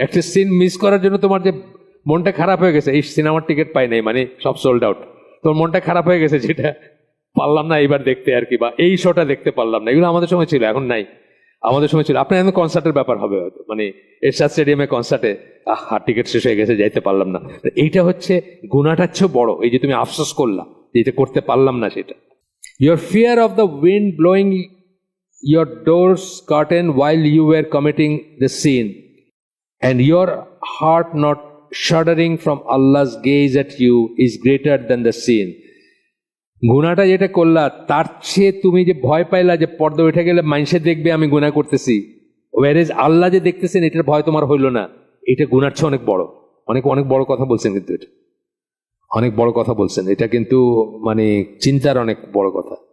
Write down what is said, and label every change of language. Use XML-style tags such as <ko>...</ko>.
<bn>একটা scene miss করার জন্য তোমার যে মনটা খারাপ হয়ে গেছে, এই সিনেমার টিকিট পাই নাই, মানে সব সোল্ড আউট, তোমার মনটা খারাপ হয়ে গেছে, যেটা পারলাম না এইবার দেখতে আর কি, বা এই শোটা দেখতে পারলাম না, এগুলো আমাদের সময় ছিল, এখন নাই। আমাদের সময় ছিল, আপনার এখন কনসার্টের ব্যাপার হবে হয়তো, মানে এরশাদ স্টেডিয়ামে কনসার্টে টিকিট শেষ হয়ে গেছে, যাইতে পারলাম না। এইটা হচ্ছে গুনাহটার চেয়ে বড়, এই যে তুমি আফসোস করলা যে এটা করতে পারলাম না সেটা।</bn> <en>Your fear of the wind blowing your door's curtain while you were committing the sin, and your heart not shuddering from Allah's gaze at you is greater than the sin.</en> <bn>গুনাহটা যেটা করলা তার চেয়ে তুমি যে ভয় পাইলা যে পর্দা উঠে গেলে মানুষে দেখবে আমি গুনাহ করতেছি, whereas আল্লাহ যে দেখতেছেন এটার ভয় তোমার হইল না, এটা গুনার চেয়ে অনেক বড়। অনেক অনেক বড় কথা বলছেন, কিন্তু এটা অনেক বড় কথা বলছেন, এটা কিন্তু মানে চিন্তার অনেক বড় কথা।</bn>